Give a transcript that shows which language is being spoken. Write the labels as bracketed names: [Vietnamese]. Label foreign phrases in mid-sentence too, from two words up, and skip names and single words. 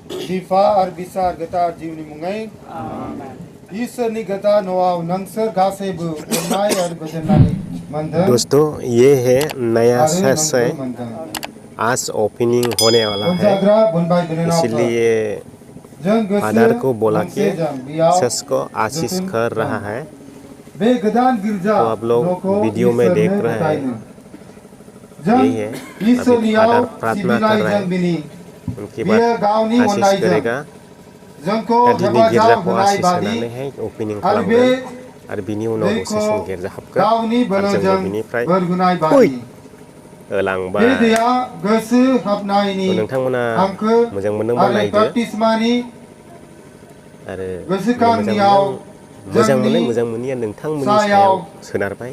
[Bodo] Bifa ar bisa ar getar jiwni mungai. ईश्वरनी गता नवाव नंसर गासैबो अननाय आरो गोजोननाय मोनदों। [Hindi] दोस्तों ये है नया सेशन, आज ओपनिंग होने वाला है, इसलिए फादर को बोला के सेस को आशीष कर रहा है। तो आप लोग वीडियो में देख रहे हैं, यही है अभी फादर प्रार्थना कर रहे हैं, उनकी बात आशीष करेगा। [Bodo] दिनै गिर्जाखौ आशीष होनानै है ओपनिं खालामगोन आरो बिनि उनाव सेसन गिर्जा हाबगोन आरो जों बिनिफ्राय लांबा नोंथांमोना मोजां मोनदोंबा नायदो आरो मोजां मोनैया नोंथांमोननि सायाव सोनारबाय।